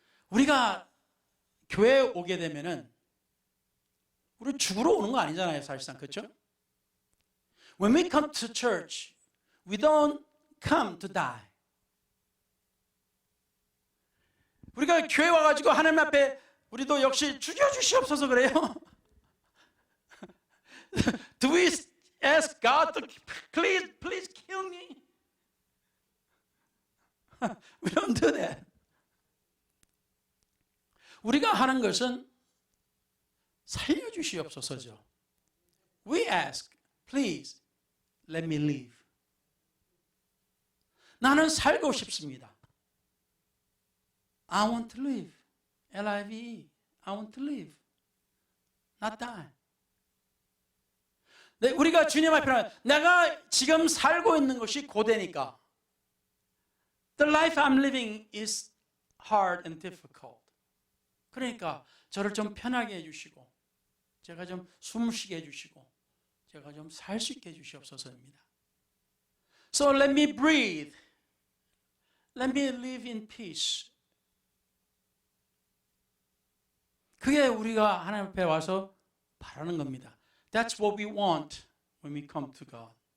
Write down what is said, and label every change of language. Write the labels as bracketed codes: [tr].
[ko] 우리가 교회에 오게 되면은 우리 죽으러 오는 거 아니잖아요, 사실상. 그렇죠? [en] When we come to church, we don't come to die. [ko] 우리가 교회 와가지고 하나님 앞에 우리도 역시 죽여주시옵소서 그래요. [en] Do we ask God to please kill me? We don't do that. [ko] 우리가 하는 것은 살려주시옵소서죠. [en] We ask, please let me live. [ko] 나는 살고 싶습니다. [en] I want to live. L-I-V-E. I want to live. Not die. [ko] 네, 우리가 주님 앞에 내가 지금 살고 있는 것이 고되니까 [en] The life I'm living is hard and difficult. [ko] 그러니까 저를 좀 편하게 해주시고 제가 좀 숨 쉬게 해주시고 제가 좀 살 수 있게 해주시옵소서입니다. [en] So let me breathe. Let me live in peace. [ko] 그게 우리가 하나님 앞에 와서 바라는 겁니다. [en] That's what we want when we come to God.